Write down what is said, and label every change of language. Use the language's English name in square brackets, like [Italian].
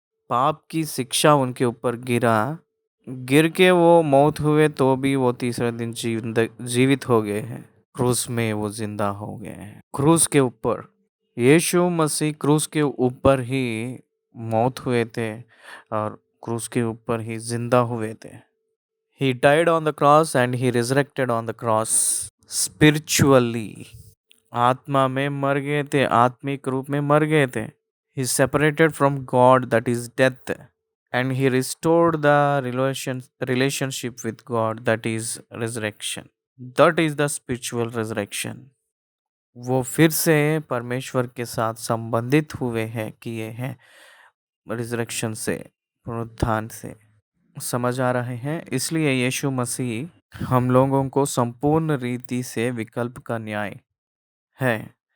[Hindi] पाप की शिक्षा उनके ऊपर गिर के वो मौत हुए तो भी वो तीसरे दिन जीवित हो गए हैं। क्रूस में वो जिंदा हो गए हैं। क्रूस के ऊपर यीशु मसीह क्रूस के ऊपर ही मौत हुए थे और क्रूस के ऊपर ही जिंदा हुए थे। [English] He died on the cross and he resurrected on the cross spiritually. [Hindi] आत्मा में मर गए थे, आत्मिक रूप में मर गए थे। [English] He separated from God, that is death, and he restored the relationship with God, that is resurrection. That is the spiritual resurrection. [Hindi] वो फिर से परमेश्वर के साथ संबंधित हुए हैं किए हैं रिजरेक्शन से, पुनरुत्थान से। समझ आ रहे हैं? इसलिए यीशु मसीह हम लोगों को संपूर्ण रीति से विकल्प का न्याय है।